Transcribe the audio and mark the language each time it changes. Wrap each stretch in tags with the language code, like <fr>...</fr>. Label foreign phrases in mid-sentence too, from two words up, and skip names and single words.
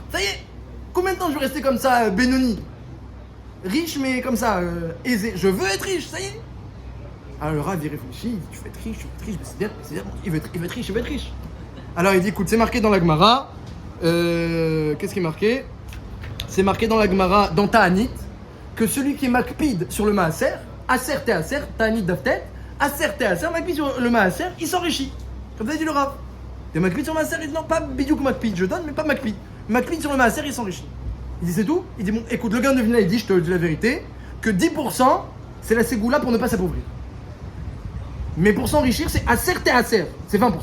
<fr>Ça y est, combien de temps je vais rester comme ça, Benoni? Riche mais comme ça, aisé. Je veux être riche, ça y est. Alors le Rav il réfléchit, il dit, tu veux être riche, mais c'est bien, il veut être riche. Alors il dit, écoute, c'est marqué dans la Gemara, qu'est-ce qui est marqué? C'est marqué dans la Gemara, dans Ta'anit, que celui qui est makpid sur le maaser,</fr> <he>עשר תעשר,</he> <fr>Ta'anit daftet,</fr> <he>עשר תעשר,</he> <fr>makpid sur le maaser, il s'enrichit. Comme ça dit le Rav. T'es makpid sur le maaser, il dit non, pas</fr> <he>בדיוק מקפיד,</he> <fr>je donne, mais pas makpid. Makpid sur le maaser, il s'enrichit. Il dit c'est tout? Il dit bon, écoute, le gars de Vina, il dit, je te dis la vérité, que 10% c'est la ségoula pour ne pas s'appauvrir. Mais pour s'enrichir, c'est</fr> <he>עשר תעשר,</he> <fr>c'est 20%.</fr>